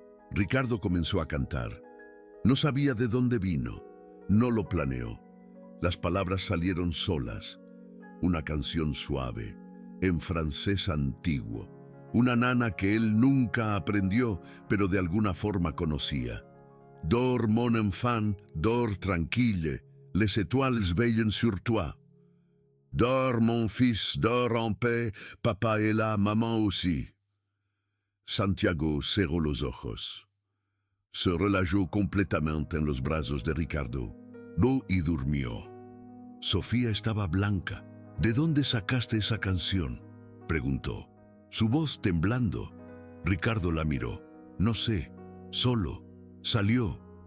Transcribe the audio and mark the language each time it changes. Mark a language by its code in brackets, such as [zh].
[es] Ricardo comenzó a cantar. No sabía de dónde vino, no lo planeó. Las palabras salieron solas. Una canción suave, en francés antiguo. Una nana que él nunca aprendió, pero de alguna forma conocía. [fr] Dors mon enfant, dors tranquille, les étoiles veillent sur toi. Dors mon fils, dors en paix, papá est là, maman aussi. [es] Santiago cerró los ojos. Se relajó completamente en los brazos de Ricardo. Y durmió. Sofía estaba blanca. ¿De dónde sacaste esa canción?, preguntó, su voz temblando. Ricardo la miró. No sé, Solo. Salió.